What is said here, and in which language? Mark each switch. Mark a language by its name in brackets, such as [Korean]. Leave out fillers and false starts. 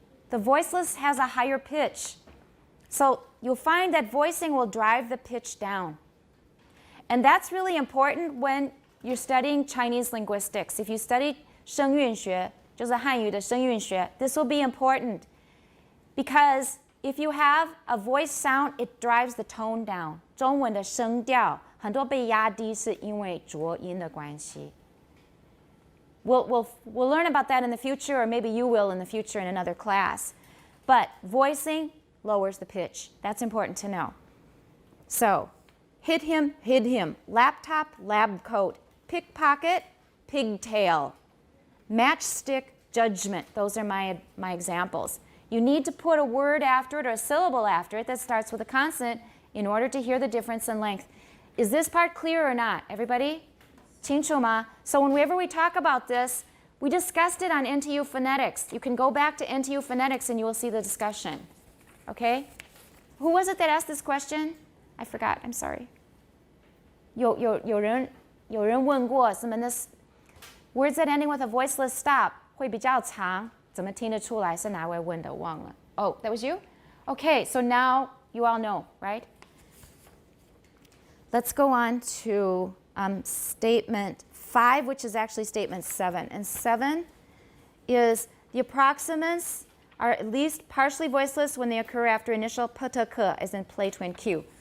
[English] The voiceless has a higher pitch. So you'll find that voicing will drive the pitch down. And that's really important when you're studying Chinese linguistics. If you study 声韵学, [Chinese] 就是汉语的声韵学, [English] this will be important. Because if you have a voice sound, it drives the tone down. [Chinese] 中文的声调很多被压低是因为浊音的关系. [English] We'll learn about that in the future, or maybe you will in the future in another class. But voicing lowers the pitch. That's important to know. So, hit him, hid him. Laptop, lab coat. Pickpocket, pigtail. Matchstick, judgment. Those are my examples. You need to put a word after it or a syllable after it that starts with a consonant in order to hear the difference in length. Is this part clear or not? Everybody? [Chinese] 清楚吗? [English] So whenever we talk about this, we discussed it on NTU Phonetics. You can go back to NTU Phonetics and you will see the discussion. Okay? Who was it that asked this question? I forgot. I'm sorry. [Chinese] 有人问过什么呢? [English] Words that ending with a voiceless stop [Chinese] 会比较长，怎么听得出来是哪位问的？忘了。 [English] Oh, that was you? Okay, so now you all know, right? Let's go on to statement 5, which is actually statement 7. And 7 is the approximants are at least partially voiceless when they occur after initial p-t-k, as in play twin q.